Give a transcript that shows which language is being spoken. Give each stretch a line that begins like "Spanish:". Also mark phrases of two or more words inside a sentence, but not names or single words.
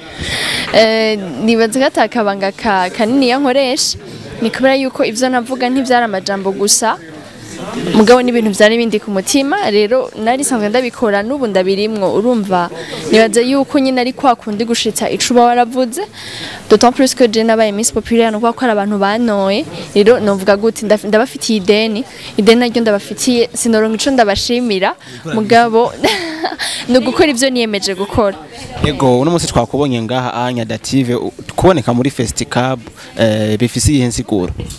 Rundi: Nibaza gatakabanga kanini yankoresha ni kubera yuko ivyo navuga ntivyara amajambo gusa mugabo n'ibintu vyari bindi ku mutima rero nari sanzwe ndabikora n'ubu ndabirimwo urumva nibaza yuko nyine ari kwa kundi gushitsa icuba waravuze
French: d'autant plus que je
Rundi: nabaye Miss Populaire no kwa abantu banoye rero novuga gute ndabafitiye ideni naryo ndabafitiye sinoronka ico ndabashimira mugabo no gukora ivyo niyemeje gukora. Ego uno munsi twakubonye ngaha anya Dative kuboneka muri Festicab bifise ihe nsiguro.